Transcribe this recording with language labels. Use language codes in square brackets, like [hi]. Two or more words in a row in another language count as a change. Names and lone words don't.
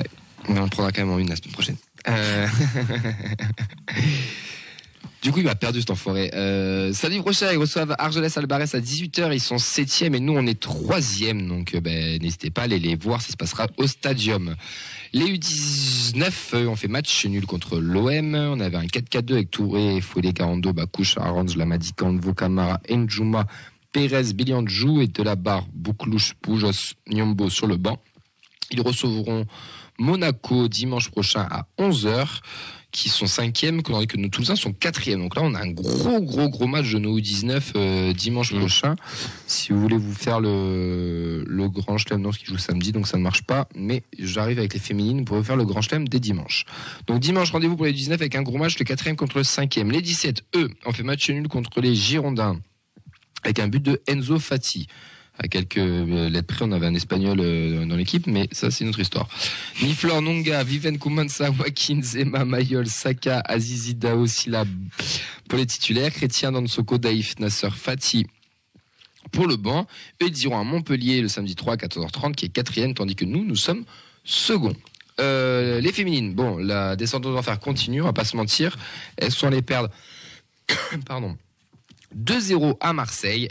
[fr] Mais on le prendra quand même en une la semaine prochaine. Du coup, il m'a perdu cet enfoiré. Samedi prochain, ils reçoivent Argelès Albarès à 18h. Ils sont 7e et nous, on est 3e. Donc, n'hésitez pas à aller les voir. Ça se passera au Stadium. Les U19 ont fait match nul contre l'OM. On avait un 4-4-2 avec Touré, Fouélé, Garando, Bakouche, Arange, Lamadi, Kanvo, Camara, Njuma, Pérez, Biliandjou et Delabarre, Bouklouche, Poujos, Nyombo sur le banc. Ils recevront Monaco dimanche prochain à 11h. Qui sont 5e, que nos Toulousains sont 4e. Donc là, on a un gros match de nos U19 dimanche prochain. Si vous voulez vous faire le Grand Chelem, non, ce qui joue samedi, donc ça ne marche pas. Mais j'arrive avec les féminines pour vous faire le Grand Chelem dès dimanche. Donc dimanche, rendez-vous pour les 19 avec un gros match, le 4e contre le 5e. Les 17, eux, ont fait match nul contre les Girondins avec un but de Enzo Fati. À quelques lettres près, on avait un Espagnol dans l'équipe, mais ça, c'est une autre histoire. Niflor, Nonga, Viven Koumansa, Joaquin, Zema, Mayol, Saka, Azizi, Dao, Silla, pour les titulaires. Chrétien, Dansoko, Daïf, Nasser, Fati, pour le banc. Eux, ils iront à Montpellier le samedi 3 à 14h30, qui est 4e, tandis que nous sommes seconds. Les féminines, bon, la descente aux enfers continue, on va pas se mentir. Elles sont allées perdre, pardon, 2-0 à Marseille.